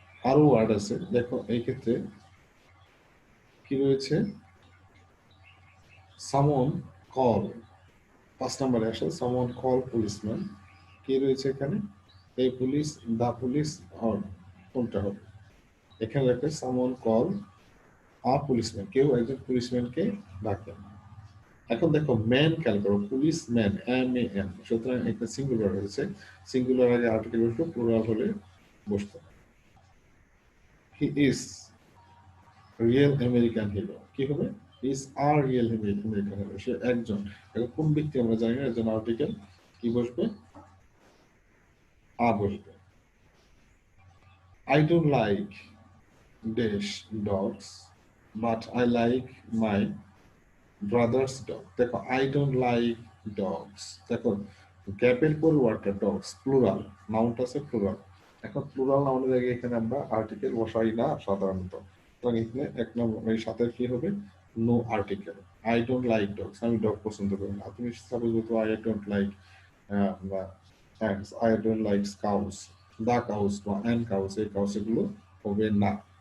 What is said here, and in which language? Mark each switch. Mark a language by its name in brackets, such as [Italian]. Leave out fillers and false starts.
[Bangla] আরো ওয়ার্ড আছে, দেখো এই ক্ষেত্রে কি রয়েছে? [English] someone call, [Bangla] 5 নম্বরে আসে [English] someone call policeman। [Bangla] কি রয়েছে এখানে? এই পুলিশ, দা পুলিশ, আর কোনটা হবে? এখানে লেখা [English] someone call a policeman, [Bangla] কেউ একজন পুলিশম্যানকে ডাকে। এখন দেখো ম্যান খেয়াল করো, পুলিশ ম্যান, MAN, সুতরাং একটা সিঙ্গুলার হয়েছে, সিঙ্গুলার আগে আর্টিকেল বসবে, প্লুরাল হলে বসতো। [English] He is real American hero. [Bangla] কি হবে? [English] is আর real American hero, [Bangla] সে একজন। এখন কোন ব্যক্তি আমরা জানি না, একজন আর্টিকেল কি বসবে? আ বসবে। [English] I don't like dash dogs, but I like my brother's dog। [Bangla] দেখো [English] I don't like dogs, [Bangla] দেখো গ্যাপের পর ওয়ার্ডটা ডগস, প্লুরাল, নাউনটা আছে প্লুরাল। এখন প্লুরাল নাউনের আগে এখানে আমরা আর্টিকেল বসাই না সাধারণত, সুতরাং এখানে 1 নম্বর এই সাথে কি হবে? No article. [English] I don't like dogs, [Bangla] আমি ডগ পছন্দ করি না। তুমি সাপোজ বলতো [English] I don't like ants, I don't like cows, [Bangla] the cows বা অ্যান কাউস, এই কাউস এগুলো হবে না।